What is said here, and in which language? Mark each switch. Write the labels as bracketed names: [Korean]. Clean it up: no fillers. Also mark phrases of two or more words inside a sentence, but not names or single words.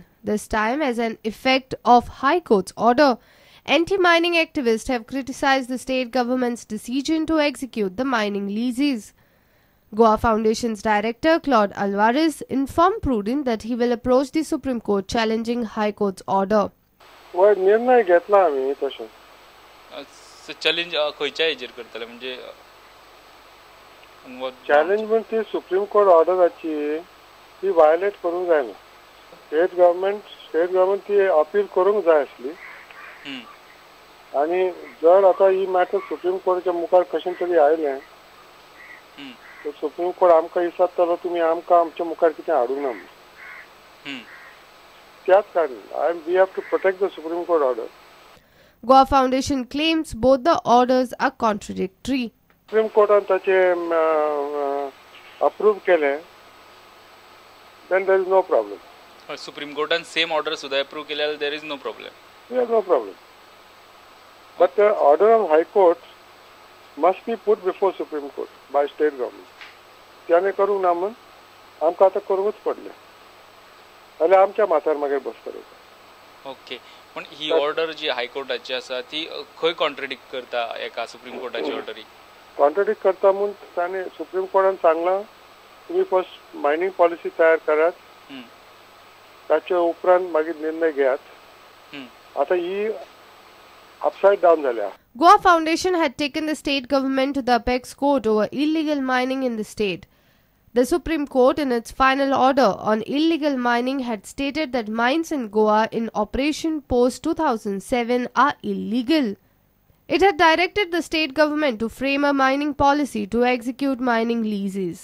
[English] This time as an effect of High Court's order. Anti-mining activists have criticized the state government's decision to execute the mining leases. Goa Foundation's director Claude Alvarez informed Prudent that he will approach the Supreme Court challenging High Court's order. [Konkani] निर्णय घेतला आम्ही तसो चॅलेंज खंयच्या हेजेर करतले म्हणजे चॅलेंज म्हणजे सुप्रीम कोर्ट ऑर्डराची ती वायलेट करूंक जायना. स्टेट गव्हर्नमेंट ती अपील करूंक जाय आसली आणि जर आता ही मॅटर सुप्रीम कोर्टाच्या मुखार कशें तरी आयलें तर सुप्रीम कोर्ट आमकां विचारतलो तुमी आमकां आमच्या मुखार कितें हाडूंक ना म्हणून. त्याच कारण [English] We have to protect the Supreme Court order. Goa Foundation claims both the orders are contradictory. [Konkani] सुप्रीम कोर्टान ताचे अप्रूव केलें [English] then there is no problem. Supreme Court and same order [Konkani] सुद्धा approve केल्यार [English] there is no problem. There is no problem. But the order of High Court must be put before Supreme Court by state government. [Konkani] त्याने करूंक ना म्हण आमकां आतां करूंकच पडलें. जाल्यार आमच्या माथ्यार मागीर बसतले. ओके. पण ही ऑर्डर जी हायकोर्टाची आसा ती खंय कॉन्ट्रडिक्ट करता एका सुप्रीम कोर्टाची ऑर्डरी? कॉन्ट्रडिक्ट करता म्हणून ताणे सुप्रीम कोर्टान सांगलां तुम्ही [English] first mining policy [Konkani] तयार करात ताच्या उपरांत मागीर निर्णय घेयात. आता ही [English] upside down [Konkani] झाल्या. [English] Goa Foundation had taken the state government to the apex court over illegal mining in the state. The Supreme Court, in its final order on illegal mining, had stated that mines in Goa in operation post-2007 are illegal. It had directed the state government to frame a mining policy to execute mining leases.